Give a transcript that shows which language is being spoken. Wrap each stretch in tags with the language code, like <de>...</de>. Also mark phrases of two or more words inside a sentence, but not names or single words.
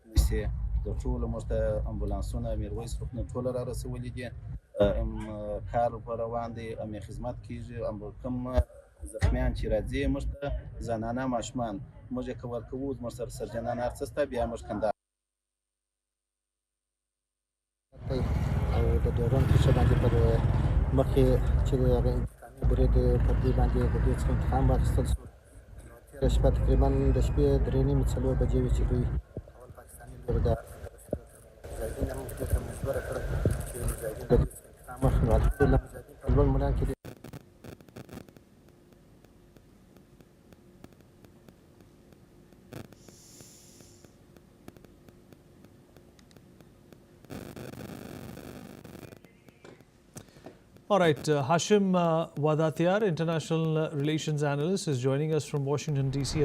<ps>نشي د ټولو موږ ته امبولانسونه میرویس روغتون ټوله را رسولي دي کار په روان دی امې خدمت کیږي کوم زخمیان چې راځي موږ ته زنانه ماشومان موږ یې کور کوو زموږ سره سرجنان هر څه شته بیا موږ کندهار او د ډیورنډ کیسه باندې پر مخکې چې د انتقامي عبورې د پردې باندې د دې څخه انتقام واخیستل شو. تېره شپه تقریبا د شپې 3:30 بجې وې چې دوی اول پاکستاني لور د مجاهدین هم دې ته مجبوره کړه چې مجاهدین د دې څخه انتقام واخلي. نو الحمدلله مجاهدین په لوړ میدان کې دي.</ps> <en>All right, Hashim Wadatiyar, international relations analyst, is joining us from Washington, D.C.</en>